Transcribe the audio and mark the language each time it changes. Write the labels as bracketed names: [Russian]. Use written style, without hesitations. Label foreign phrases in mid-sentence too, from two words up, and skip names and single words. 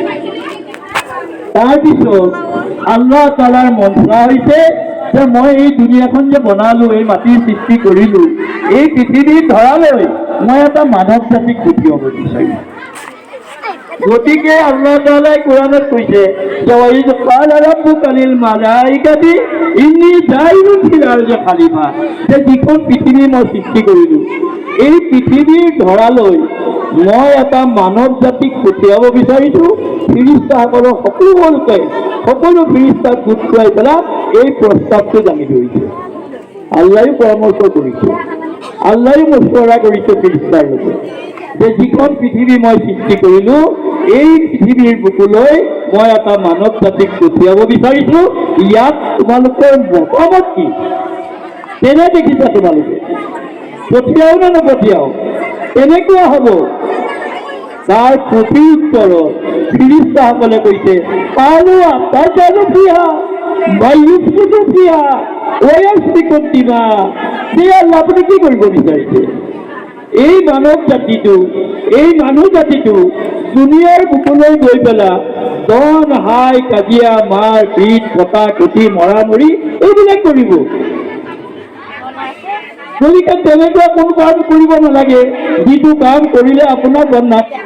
[Assamese] তাৰপিছত আল্লাহ তাআলাৰ মন্ত্ৰা হৈছে যে মই এই দুনিয়াখন যে বনালো, এই মাটিৰ সৃষ্টি কৰিলো, এই পৃথিৱীৰ ধৰালৈ মই এটা মানৱ জাতিক পঠিয়াব বিচাৰিম। গতিকে আল্লাহ তাআলাই কোৰাণত কৈছে যে [Arabic] وإذ قال ربك للملائكة إني جاعل في الأرض خليفة. [Assamese] যে যিখন পৃথিৱী মই সৃষ্টি কৰিলো, এই পৃথিৱীৰ ধৰালৈ মই এটা মানৱ জাতিক পঠিয়াব বিচাৰিছো। ফিৰিষ্তাসকলক সকলোকে সকলো ফিৰিস্তাক গোট খুৱাই পেলাই এই প্ৰস্তাৱটো দাঙি ধৰিছে। আল্লাহেও পৰামৰ্শ কৰিছে, আল্লাহেও মছৱৰা কৰিছে ফিৰিস্তাৰ লগত যে যিখন পৃথিৱী মই সৃষ্টি কৰিলো, এই পৃথিৱীৰ বুকুলৈ মই এটা মানৱ জাতিক পঠিয়াব বিচাৰিছো। ইয়াত তোমালোকৰ মতামত কি? কেনে দেখিছা তোমালোকে? পঠিয়াও নে নপঠিয়াও? কেনেকুৱা হ'ব? তাৰ প্ৰতি উত্তৰত ফিৰিস্তাসকলে কৈছে, [Arabic] قالوا أتجعل فيها من يفسد فيها ويسفك الدماء. [Assamese] যে আল্লাহ আপুনি কি কৰিব বিচাৰিছে? এই মানৱ জাতিটো, এই মানুহ জাতিটো দুনিয়াৰ বুকুলৈ গৈ পেলাই দন হাই কাজিয়া মাৰ পিট কটা কটি মৰা মৰি এইবিলাক কৰিব। গতিকে তেনেকুৱা কোনো কাম কৰিব নালাগে যিটো কাম কৰিলে আপোনাৰ বদনাম।